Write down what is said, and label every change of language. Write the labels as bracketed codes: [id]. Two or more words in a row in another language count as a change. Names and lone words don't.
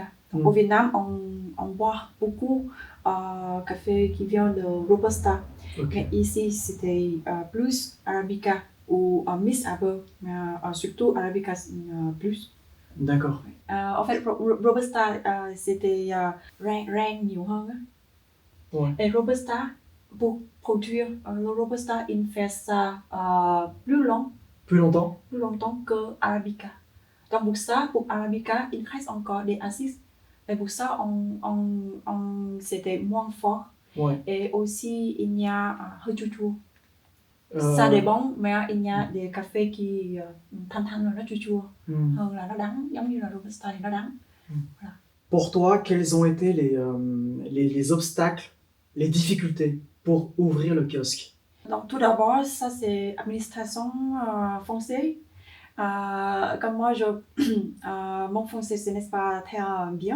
[fr] Au Vietnam, on boit beaucoup café qui vient de Robusta. Okay. Mais ici, c'était plus Arabica ou mix un peu, mais surtout Arabica plus. D'accord. En fait, Robusta, c'était [vi] rang nhiều hơn. [fr] Ouais. Et Robusta, pour produire le Robusta, il fait ça plus longtemps que Arabica. Donc pour ça, pour Arabica, il reste encore des acides. Et pour ça, c'était moins fort. Ouais. Et aussi, il y a [vi] hơi chua chua. [fr] Ça dépend, mais il y a des cafés qui [vi] thanh rồi nó chua chua hơn là nó đắng, giống như là Robusta thì nó đắng. [fr] Voilà. Pour toi, quels ont été les obstacles, les difficultés pour ouvrir le kiosque? Donc tout d'abord, ça c'est administration française. Comme moi, mon français ce n'est pas très bien.